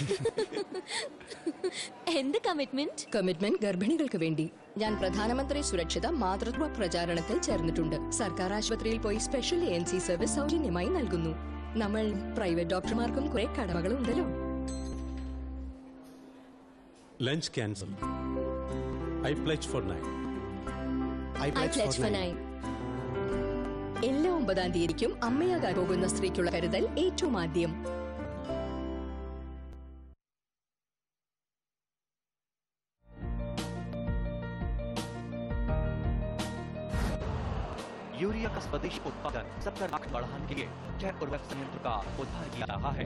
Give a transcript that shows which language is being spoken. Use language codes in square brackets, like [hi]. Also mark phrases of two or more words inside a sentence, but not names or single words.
[ml] എന്ത് കമ്മിറ്റ്മെന്റ്? കമ്മിറ്റ്മെന്റ് ഗർഭിണികൾക്ക് വേണ്ടി. ഞാൻ പ്രധാനമന്ത്രി സുരക്ഷിത മാതൃത്വ പ്രചാരണത്തിൽ ചേർന്നിട്ടുണ്ട്. സർക്കാർ ആശുപത്രിയിൽ പോയി [en] special ANC service [ml] സൗജന്യമായി നൽകുന്നു. നമ്മൾ പ്രൈവറ്റ് ഡോക്ടർമാർക്കും കുറെ കടമകളുണ്ടല്ലോ. [en] lunch cancel. I pledge for 9. I pledge for 9. [ml] എല്ലാ 9ാം തീയതിക്കും അമ്മയാകാൻ പോകുന്ന സ്ത്രീക്കുള്ള കരുതൽ ഏറ്റവും ആദ്യം. [hi] यूरिया का स्वदेशी उत्पादन 70 लाख बढ़ाने के लिए जैव उर्वरक संयंत्र का उद्धार किया रहा है।